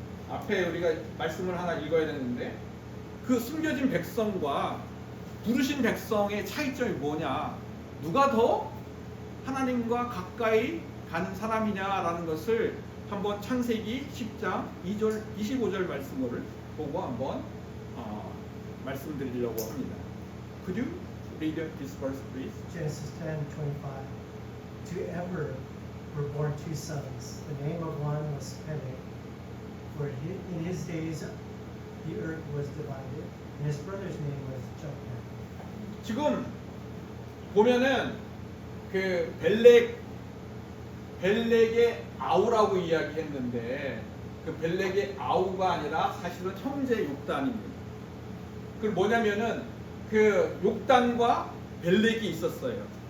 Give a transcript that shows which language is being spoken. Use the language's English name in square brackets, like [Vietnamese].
[Korean] 앞에 우리가 말씀을 하나 읽어야 되는데 그 숨겨진 백성과 부르신 백성의 차이점이 뭐냐? 누가 더 하나님과 가까이 가는 사람이냐라는 것을 한번 창세기 10장 2절 25절 말씀을 보고 한번 말씀드리려고 합니다. [English] Could you read this verse, please? Genesis 10:25. To Eber were born two sons. The name of one was Peleg, for in his days the earth was divided, and his brother's name was Joktan. [Korean] 지금 보면은 그 벨렉의 아우라고 이야기했는데 그 벨렉의 아우가 아니라 사실은 형제 욕단입니다. 그 뭐냐면은 그 욕단과 벨렉이 있었어요.